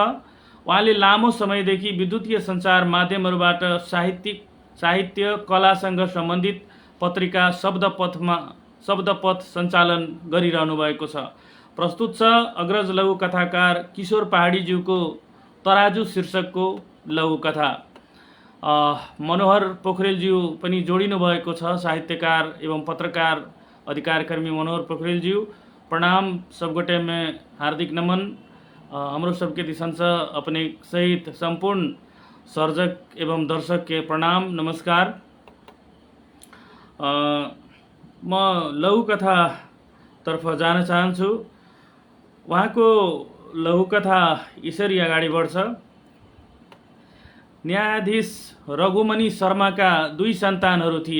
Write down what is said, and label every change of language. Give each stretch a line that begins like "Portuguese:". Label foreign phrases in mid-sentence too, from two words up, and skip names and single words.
Nepali: उहाँले लामो समयदेखि विद्युतीय सञ्चार माध्यमहरूबाट साहित्य कलासँग सम्बन्धित पत्रिका शब्दपथ सञ्चालन गरिरहनु भएको छ। प्रस्तुत छ अग्रज लघुकथाकार किशोर पहाडीज्यूको तराजु शीर्षकको लघुकथा। मनोहर पोखरेलज्यू पनि जोडिनु भएको छ। साहित्यकार एवं पत्रकार अधिकारकर्मी मनोहर पोखरेलज्यू, प्रणाम
Maithili: सबगोटे में हार्दिक नमन। हमरो सबके दिशन से अपने सहित संपूर्ण सर्जक एवं दर्शक के प्रणाम नमस्कार।
Nepali: म लघुकथा तर्फ जान चाहन्छु। उहाँको लघुकथा यसरी अगाडि बढ्छ। न्यायाधीश रघुमणि शर्माका 2 सन्तानहरू थिए।